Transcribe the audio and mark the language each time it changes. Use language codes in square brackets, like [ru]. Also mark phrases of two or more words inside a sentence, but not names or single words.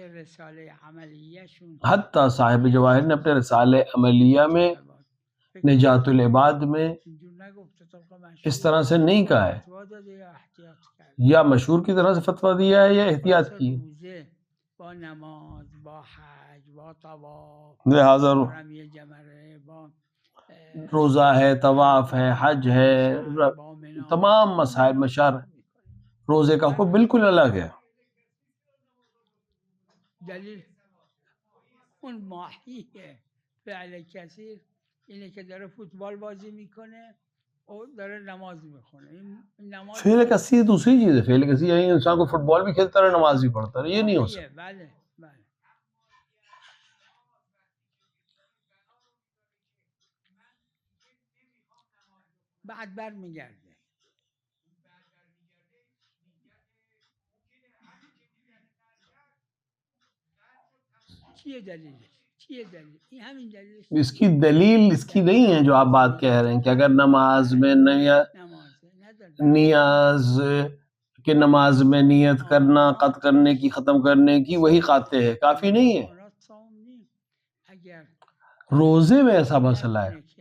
[ur] حتیٰ صاحب جواہر نے اپنے رسالہ عملیہ میں نجات العباد میں اس طرح سے نہیں کہا ہے، یا مشہور کی طرح سے فتویٰ دیا ہے یا احتیاط کی ہے. لہٰذا روزہ ہے، طواف ہے، حج ہے، تمام مسائل مشار روزے کا حکم بالکل الگ ہے. [fa] دلیل اون ماهی فعل کثیر اینه که داره فوتبال بازی میکنه اور داره نماز میخونه. این نماز [ur] فعل کثیر دوسری چیز ہے. فعل کثیر یعنی انسان کو فٹ بال بھی کھیلتا رہے، نماز بھی پڑھتا رہے، یہ نہیں ہو [fa] ماهیه. [ur] سکتا. [fa] بله بله. بعد بر میگرده. چیه دلیلش؟ چیه دلیل؟ این همین دلیلش. [ur] اس کی دلیل اس کی نہیں ہے جو آپ بات کہہ رہے ہیں کہ اگر نماز میں نیاز کہ نماز میں نیت کرنا، قط کرنے کی، ختم کرنے کی، وہی قاطع ہے، کافی نہیں ہے. روزے میں ایسا مسئلہ ہے.